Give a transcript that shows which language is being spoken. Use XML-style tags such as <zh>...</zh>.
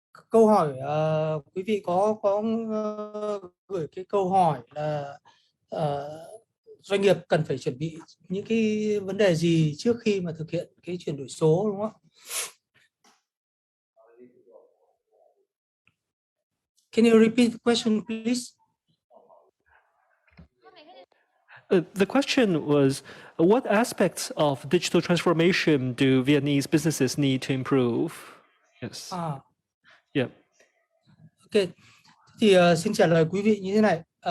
<vi>Câu hỏi quý vị có gửi cái câu hỏi là doanh nghiệp cần phải chuẩn bị những cái vấn đề gì trước khi mà thực hiện cái chuyển đổi số, đúng không?</vi> <en>Can you repeat the question, please? The question was, what aspects of digital transformation do Vietnamese businesses need to improve? Yes. Yeah. Ok.</en> <vi>Thì xin trả lời quý vị như thế này.</vi>